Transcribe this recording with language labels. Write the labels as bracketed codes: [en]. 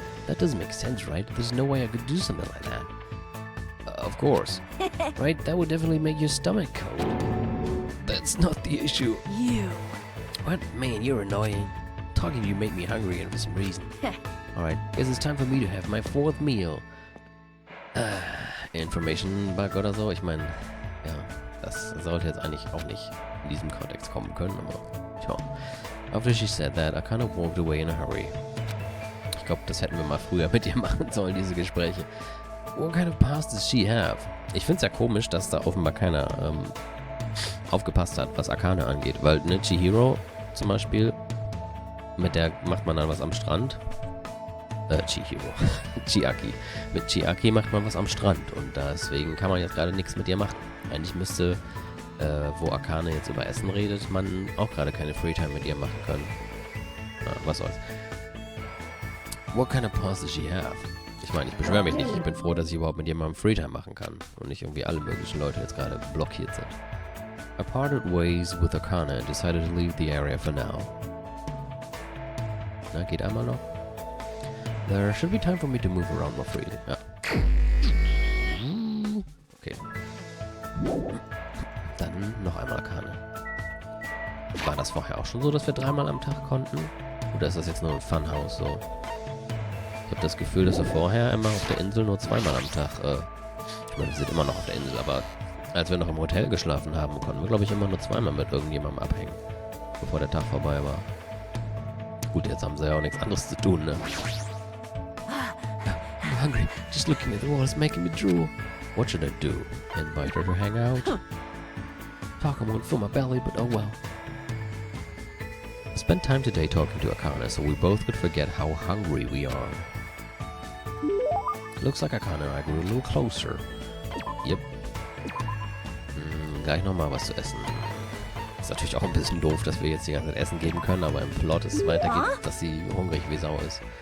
[en] That doesn't make sense, right? There's no way I could do something like that. Of course. Right? That would definitely make your stomach cold. That's not the issue. You. What? Man, you're annoying. Talking to you make me hungry and for some reason. Alright, guess it's time for me to have my fourth meal. [de] Information Bug oder so. Ich meine, ja, das sollte jetzt eigentlich auch nicht in diesem Kontext kommen können, aber tja. [en] After she said that, I kind of walked away in a hurry. [de] Ich glaube, das hätten wir mal früher mit ihr machen sollen, diese Gespräche. [en] What kind of past does she have? [de] Ich finde es ja komisch, dass da offenbar keiner aufgepasst hat, was Akane angeht. Weil, ne, Chihiro zum Beispiel, mit der macht man dann was am Strand. Chihiro. Chiaki. Mit Chiaki macht man was am Strand. Und deswegen kann man jetzt gerade nichts mit ihr machen. Eigentlich müsste, wo Akane jetzt über Essen redet, man auch gerade keine Freetime mit ihr machen können. Na, was soll's. [en] What kind of pause does she have? [de] Ich meine, ich beschwöre mich nicht. Ich bin froh, dass ich überhaupt mit jemandem Freetime machen kann. Und nicht irgendwie alle möglichen Leute jetzt gerade blockiert sind. [en] I parted ways with Akane and decided to leave the area for now. [de] Na, geht einmal noch? [en] There should be time for me to move around more freely. [de] Ja. Okay. Dann noch einmal Akane. War das vorher auch schon so, dass wir 3-mal am Tag konnten? Oder ist das jetzt nur ein Funhouse so? Ich habe das Gefühl, dass wir vorher immer auf der Insel nur 2-mal am Tag, ich meine, wir sind immer noch auf der Insel, aber als wir noch im Hotel geschlafen haben, konnten wir, glaube ich, immer nur 2-mal mit irgendjemandem abhängen, bevor der Tag vorbei war. Gut, jetzt haben sie ja auch nichts anderes zu tun, ne? [en] I'm hungry. Just looking at the wall is making me drool. What should I do? Invite her to hang out? Talking won't fill my belly, but oh well. I spent time today talking to Akane, so we both could forget how hungry we are. Looks like Akane and I grew a little closer. Yep. [de] Gleich nochmal was zu essen. Ist natürlich auch ein bisschen doof, dass wir jetzt die ganze Zeit Essen geben können, aber im Plot ist es weitergeht, dass sie hungrig wie Sau ist.